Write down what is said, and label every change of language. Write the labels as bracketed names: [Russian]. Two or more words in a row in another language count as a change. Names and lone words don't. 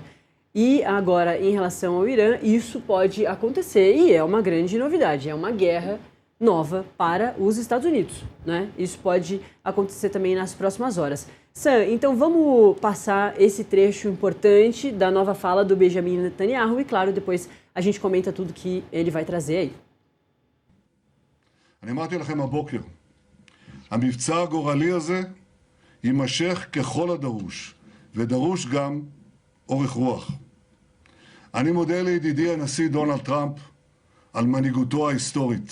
[Portuguese] E agora, em relação ao Irã, isso pode acontecer e é uma grande novidade, é uma guerra nova para os Estados Unidos, né? Isso pode acontecer também nas próximas horas. Sam, então vamos passar esse trecho importante da nova fala do Benjamin Netanyahu e, claro, depois a gente comenta tudo que ele vai trazer aí. [Hebrew] אני אמרתי לכם הבוקר, המבצע הגורלי הזה יימשך ככל הדרוש, ודרוש גם אורך רוח. אני מודה לידידי הנשיא דונלד טראמפ על מנהיגותו ההיסטורית.